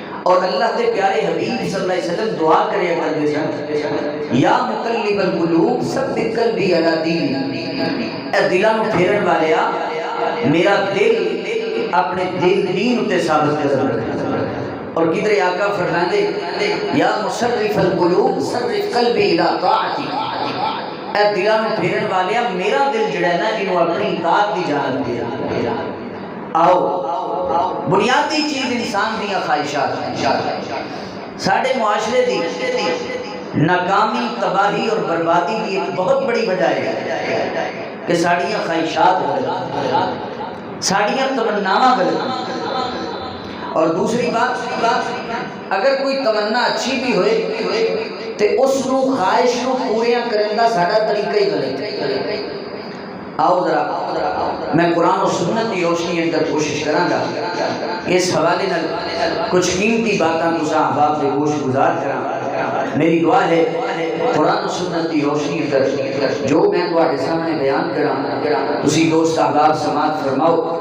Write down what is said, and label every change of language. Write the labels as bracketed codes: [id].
[pa] اور اللہ دے پیارے حبیب صلی اللہ علیہ وسلم دعا کرے کرتے سن [ar] یا مقلب القلوب ثبت قلبی علی دینک، [pa] اے دلاں نو پھیرن والیا میرا دل اپنے دین تے ثابت قدم رکھ. اور کدھر آقا فرماندے [ar] یا مصرف القلوب صرف قلبی الی طاعتک، [pa] اے دلاں نو پھیرن والیا میرا دل جڑا ہے نا اینو اپنی اطاعت دی جانب دے. آؤ بنیادی چیز انسان دیا خواہشات ہیں. ساڈے معاشرے دی ناکامی تباہی اور بربادی کی ایک بہت بڑی وجہ ہے کہ ساڑیاں خواہشات غلط، ساڑیاں تمناواں غلط. اور دوسری بات اگر کوئی تمنا اچھی بھی ہوئے تو اس نو خواہش نو پوریاں کرن دا ساڈا طریقہ ہی غلط ہے. آؤ ذرا میں قرآن و سنت کی روشنی اندر کوشش کراں گا اس حوالے نال کچھ قیمتی باتاں تساں احباب دے گوش گزار کراں. میری دعا ہے قرآن و سنت کی روشنی اندر جو میں تواڈے سامنے بیان کراں تسی دوست احباب سماعت فرماؤ.